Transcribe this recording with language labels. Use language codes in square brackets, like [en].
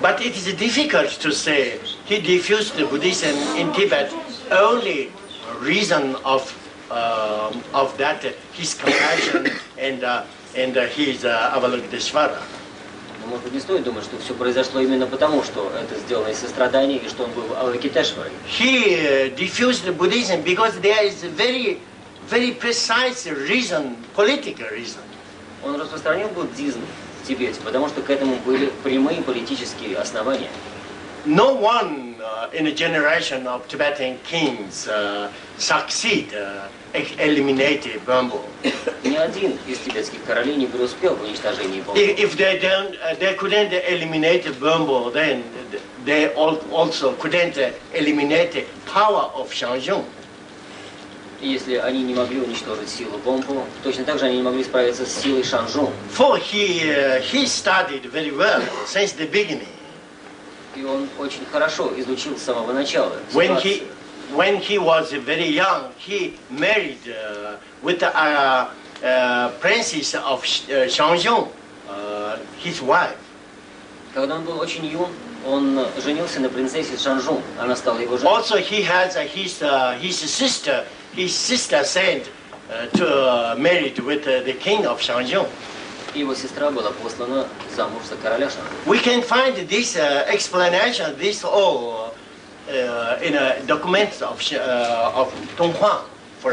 [en] But it is difficult to say he diffused Buddhism in Tibet. Only reason of that his compassion and his Avalokiteshvara. [ru] Но, может быть, не стоит думать, что все произошло именно потому, что это сделано из сострадания и что он был Авалокитешварой. [en] He diffused Buddhism because there is a very precise reason, political reason. [ru] Он распространил буддизм в Тибете, потому что к этому были прямые политические основания. [en] No one in a generation of Tibetan kings succeed eliminating Bambo. [ru] Ни один из тибетских королей не преуспел в уничтожении Бомбо. [en] If they couldn't eliminate Bambo, then they also couldn't eliminate the power of Shanzhong. [ru] Если они не могли уничтожить силу Бомпу, точно так же они не могли справиться с силой Шанжун. [en] For he studied very well since the beginning. [ru] И он очень хорошо изучил с самого начала. [en] When he was very young, he married with the princess of Shanzhong, his wife. [ru] Когда он был очень юн, он женился на принцессе Шанжун. Она стала его женой. [en] Also, he has his sister. His sister sent to married with the king of Shanzhong. [ru] Его сестра была послана замуж за короля Шанжун. [en] We can find this explanation, this all in documents of Donghuang, for